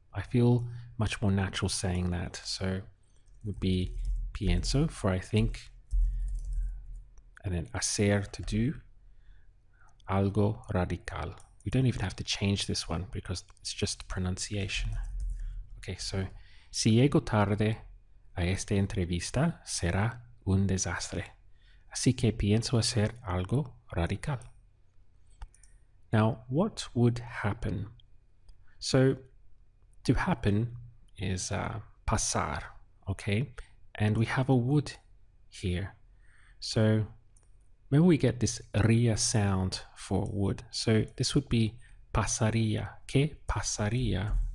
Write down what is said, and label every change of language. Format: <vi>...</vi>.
<en>I feel much more natural saying that. So it would be pienso for I think, and then hacer to do,</en> <es>algo radical.</es> <en>We don't even have to change this one because it's just pronunciation. Okay, so</en> <es>si llego tarde a esta entrevista será un desastre. Así que pienso hacer algo radical.</es> <en>Now, what would happen? So, to happen is pasar, okay? And we have a would here. So, maybe we get this ria sound for would. So, this would be pasaría.</en> <es>¿Qué pasaría?</es>